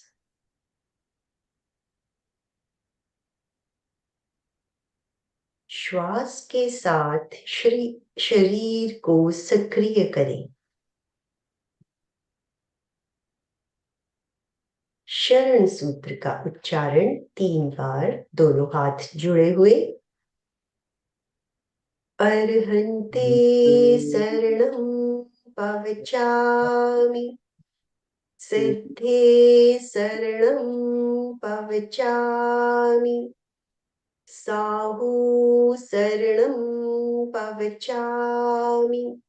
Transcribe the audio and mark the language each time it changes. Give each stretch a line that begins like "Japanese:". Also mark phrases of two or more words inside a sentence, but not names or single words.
Hindi: श्वास के साथ शरीर को सक्रिय करें। शरण सूत्र का उच्चारण 3 बार, दोनों हाथ जुड़े हुए।
Prakrit languages: अर्हन्ते शरणं पवचामि, सिद्धे शरणं पवचामि, साहू शरणं पवचामि,